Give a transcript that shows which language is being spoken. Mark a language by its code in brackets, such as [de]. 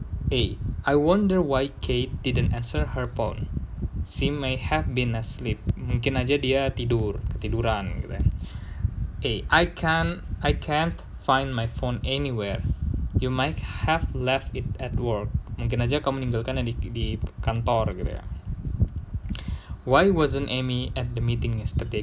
[en] A, I wonder why Kate didn't answer her phone. She may have been asleep. [id] Mungkin aja dia ketiduran gitu ya. [en] A, I can't find my phone anywhere. You might have left it at work. [id] Mungkin aja kamu meninggalkannya di kantor gitu ya. [en] Why wasn't Amy at the meeting yesterday?